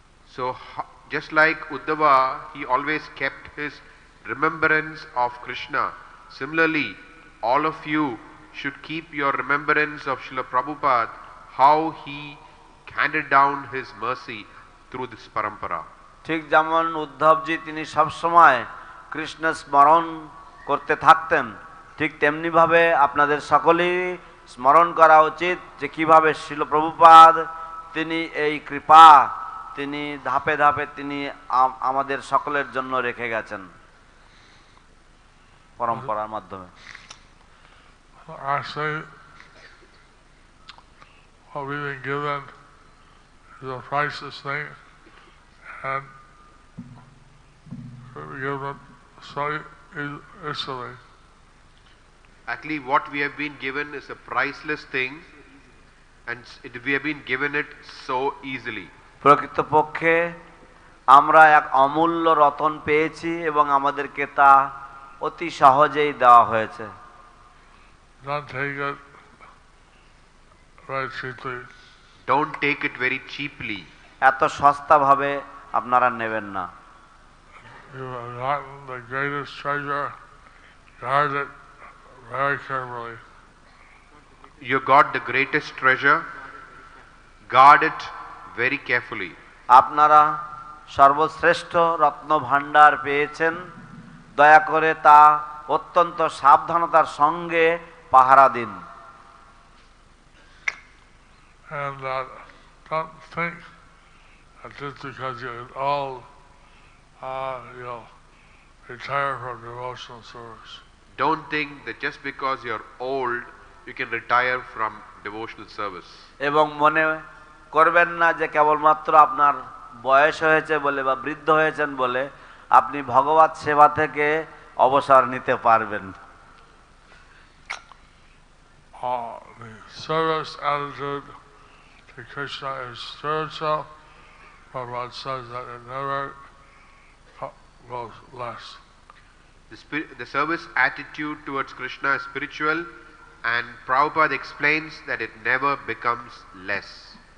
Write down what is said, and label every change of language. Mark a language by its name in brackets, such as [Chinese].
[English] So just like Uddhava, he always kept his remembrance of Krishna. Similarly, all of you should keep your remembrance of Srila Prabhupada, how he handed down his mercy through this parampara. [Bangla] ঠিক যেমন উদ্ধবজি তিনি সবসময় কৃষ্ণ স্মরণ করতে থাকতেন, ঠিক তেমনি ভাবে আপনাদের সকলেই স্মরণ করা উচিত যে কিভাবে শ্রীল প্রভুপাদ তিনি এই কৃপা তিনি ধাপে ধাপে তিনি আমাদের সকলের জন্য রেখে গেছেন পরম্পরার মাধ্যমে। [English] Actually, what we've been given is a priceless thing, and we give it so easily. Actually, what we have been given is a priceless thing, and we have been given it so easily. [Bangla] প্রকৃতপক্ষে আমরা এক অমূল্য রতন পেয়েছি এবং আমাদেরকে তা অতি সহজেই দেওয়া হয়েছে। [English] Don't take it very cheaply. Don't take it very cheaply. [Bangla] এত সস্তা ভাবে আপনারা নেবেন না। [English] You have gotten the greatest treasure. Guard it very carefully. You got the greatest treasure. Guard it very carefully. [Bangla] আপনারা সর্বশ্রেষ্ঠ রত্ন ভাণ্ডার পেয়েছেন, দয়া করে তা অত্যন্ত সাবধানতার সঙ্গে পাহারা দিন। [English] And don't think that just because you're old, you'll retire from devotional service. Don't think that just because you're old, you can retire from devotional service. [Bangla] এবং মনে করবেন না যে কেবলমাত্র আপনার বয়স হয়েছে বলে বা বৃদ্ধ হয়েছেন বলে আপনি ভগবত সেবা থেকে অবসর নিতে পারবেন। [English] The service attitude to Krishna is spiritual. Prabhupada says that it never goes less. The service attitude towards Krishna is spiritual, and Prabhupada explains that it never becomes less.